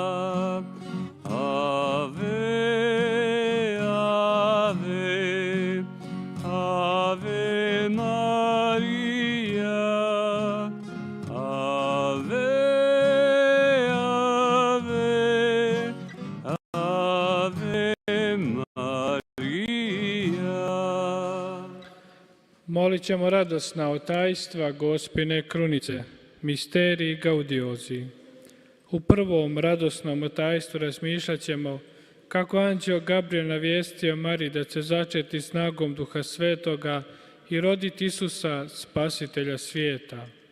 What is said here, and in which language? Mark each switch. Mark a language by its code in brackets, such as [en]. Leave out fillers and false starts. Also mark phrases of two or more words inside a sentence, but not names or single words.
[la] ave, ave, ave Maria, ave, ave, ave Maria. [hr] Molit ćemo radosna otajstva Gospine krunice, misteriji gaudiozi. U prvom radosnom otajstvu razmišljat ćemo kako anđeo Gabriel navijestio Mariji da će začeti snagom Duha Svetoga i roditi Isusa, spasitelja svijeta.